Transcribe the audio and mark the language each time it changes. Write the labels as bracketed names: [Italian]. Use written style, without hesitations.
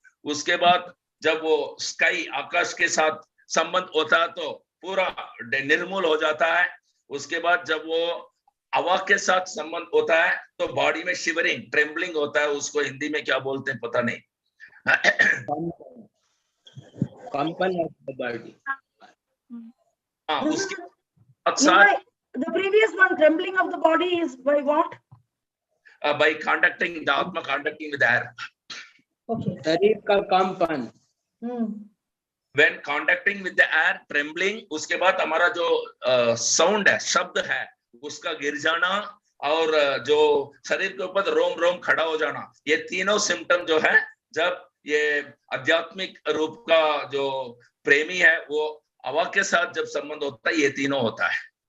[Hindi] उसके बाद जब वो स्काई आकाश के साथ संबंध होता है तो पूरा निर्मूल हो जाता है। उसके बाद जब वो हवा के साथ संबंध होता है तो बॉडी में शिवरिंग ट्रेम्बलिंग होता है। उसको हिंदी में क्या बोलते हैं पता नहीं। [English] कंपन of the body. [Hindi] उसके साथ [English] The previous one, trembling of the body, is by what? by contacting the atma, contacting with air. Okay. [Hindi] शरीर का कंपन। [English] When contacting with the air, trembling, [Hindi] उसके बाद हमारा जो साउंड है, शब्द है, उसका गिर जाना और जो शरीर के ऊपर रोम रोम खड़ा हो जाना, ये तीनों सिम्टम जो है जब ये आध्यात्मिक रूप का जो प्रेमी है वो हवा के साथ जब संबंध होता है ये तीनों होता है।